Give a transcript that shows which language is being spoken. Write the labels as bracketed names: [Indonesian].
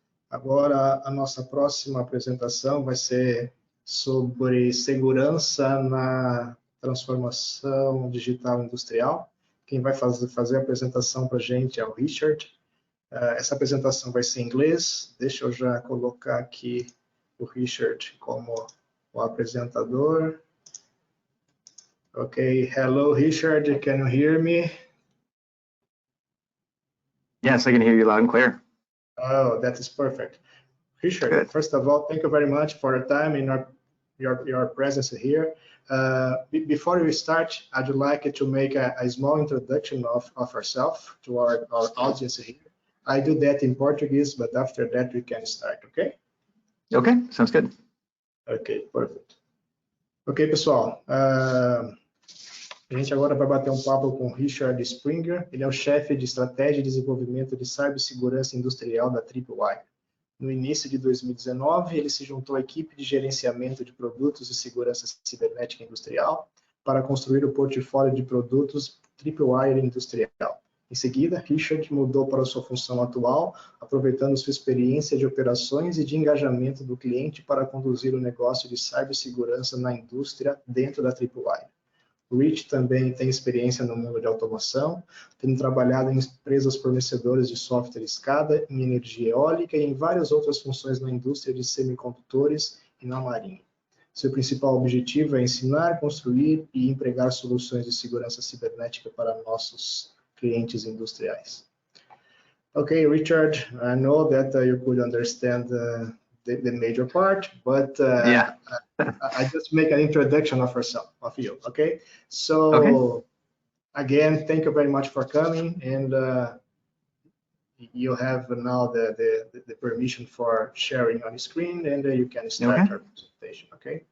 [Portuguese] Agora, a nossa próxima apresentação vai ser sobre segurança na transformação digital industrial. Quem vai fazer a apresentação para a gente é o Richard. Essa apresentação vai ser em inglês. Deixa eu já colocar aqui o Richard como o apresentador. [English] Okay, hello Richard, can you hear me? Yes, I can hear you loud and clear. Oh, that is perfect. Richard, good. First of all, thank you very much for your time and your presence here. Before we start, I'd like to make a small introduction of ourselves to our audience here. I do that in Portuguese, but after that we can start, okay? Okay, sounds good. Okay, perfect. Ok, pessoal. [Portuguese] A gente agora vai bater um papo com o Richard Springer. Ele é o chefe de estratégia e desenvolvimento de cibersegurança industrial da Tripwire. No início de 2019, ele se juntou à equipe de gerenciamento de produtos e segurança cibernética industrial para construir o portfólio de produtos Tripwire Industrial. Em seguida, Richard mudou para sua função atual, aproveitando sua experiência de operações e de engajamento do cliente para conduzir o negócio de cibersegurança na indústria dentro da Tripwire. O Rich também tem experiência no mundo de automação, tendo trabalhado em empresas fornecedoras de software SCADA, em energia eólica e em várias outras funções na indústria de semicondutores e na marinha. Seu principal objetivo é ensinar, construir e empregar soluções de segurança cibernética para nossos clientes industriais. [English] Okay, Richard, I know that you could understand the major part, but yeah. I just make an introduction of you, okay? So, again, thank you very much for coming, and you have now the permission for sharing on the screen, and you can start our presentation, okay?